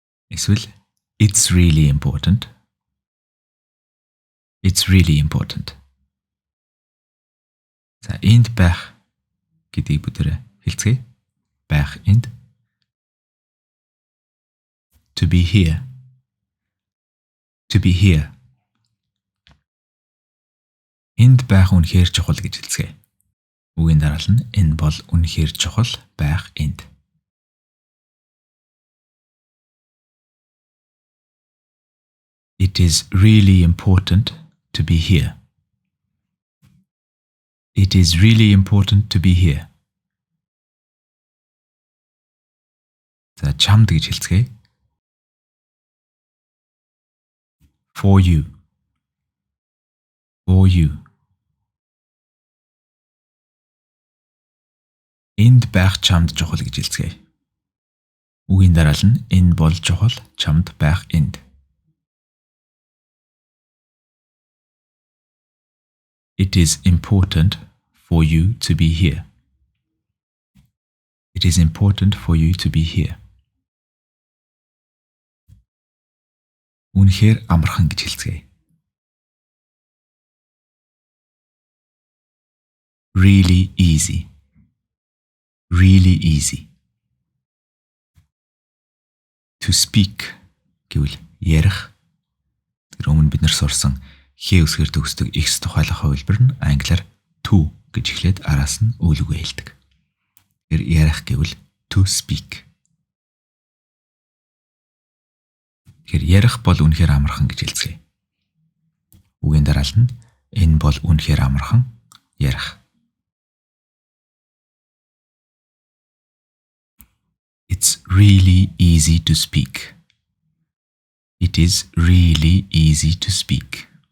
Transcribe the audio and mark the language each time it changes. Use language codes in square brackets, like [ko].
[en] Эсвэл it's really important. It's really important. [mn] За энд байх гэдгийг бүгдээрээ хэлцгээе. Байх энд. [en] To be here. To be here. [mn] Энд байх үнэхээр чухал гэж хэлцгээе. Үгийн дараалал нь энэ бол үнэхээр чухал байх энд. [en] It is really important to be here. It is really important to be here. [mn] За чамд гэж хэлцгээе. [en] For you. For you. [mn] Энд байх чамд чухал гэж хэлцгээе. Үгийн дараалал нь энэ бол чухал чамд байх энд. [en] It is important for you to be here. It is important for you to be here. [mn] Үнэхээр амархан гэж хэлцгээе. [en] Really easy. Really easy. To speak [mn] гэвэл ярих. Тэр өмнө бид нар сурсан хээ үсгээр төгсдөг X тухайлах хувилбар нь англиар to гэж эхлээд араас нь үйл үгээ хэлдэг. Тэр ярих гэвэл [en] to speak. [mn] Тэр ярих бол үнэхээр амархан гэж хэлцгээе. Үгийн дараалал нь энэ бол үнэхээр амархан ярих. [en] It's really easy to speak. It is really easy to speak.